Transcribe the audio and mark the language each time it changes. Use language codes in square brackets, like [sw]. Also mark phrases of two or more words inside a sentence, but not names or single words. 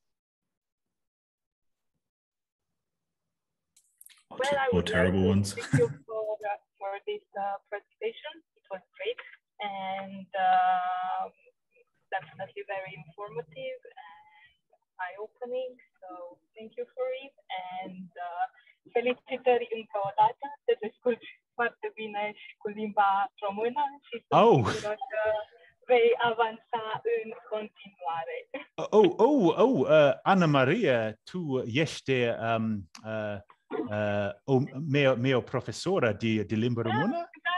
[en] Or terrible ones? Thank you for this presentation. It was great, and definitely very informative and eye-opening. So thank you for it, and [ro] felicitări încă o dată. Te descurci foarte bine și cu limba română și sunt vei avansa în continuare. Ana Maria, tu ești mea profesoră de limba română?